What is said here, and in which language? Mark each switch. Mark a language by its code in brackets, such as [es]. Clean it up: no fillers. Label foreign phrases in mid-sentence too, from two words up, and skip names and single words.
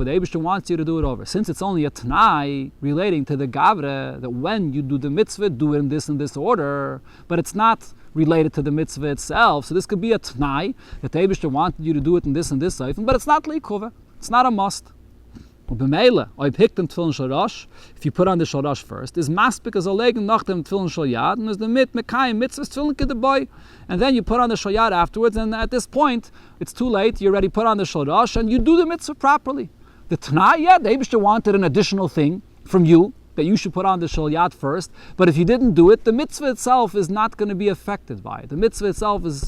[en] The Eibishter wants you to do it over. Since it's only a t'nai relating to the gavre, that when you do the mitzvah, do it in this order, but it's not related to the mitzvah itself. So this could be a t'nai, that the Eibishter wanted you to do it in this item, but it's not leikova. It's not a must. If you put on the [he] shel rosh [en] first, is [yi] maspik as a legen nach dem tefillin shel yad, [en] and is the [yi] mekayim mitzvahs tefillin kedeboy, [en] and then you put on the [he] shel yad [en] afterwards, and at this point it's too late. You already put on the [he] shel rosh, [en] and you do the mitzvah properly. The t'nai, the Eibishter wanted an additional thing from you that you should put on the [he] shel yad [en] first, but if you didn't do it, the mitzvah itself is not going to be affected by it.